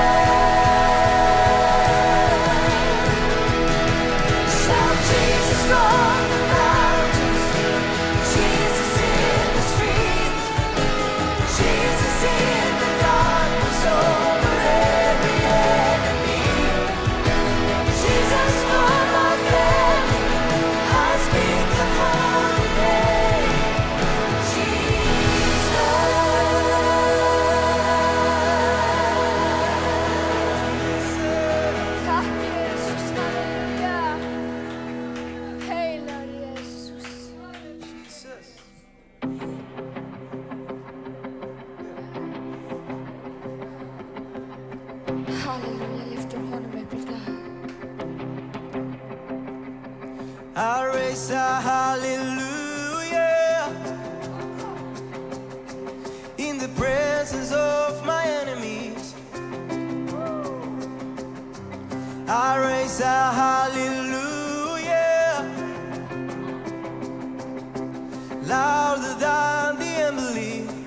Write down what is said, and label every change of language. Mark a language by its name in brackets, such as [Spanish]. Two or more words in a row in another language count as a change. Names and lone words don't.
[English] Shout Jesus from the mountains, Jesus in the streets, Jesus in the darkness over every enemy. Jesus for my family, I speak the holy name, Jesus. [Icelandic] Takk Jesus, halleluja. Heilar Jesus. Halleluja, lyftum honum upp í dag. [English] I raise a hallelujah in the presence of my enemies. I raise a hallelujah louder than the unbelief.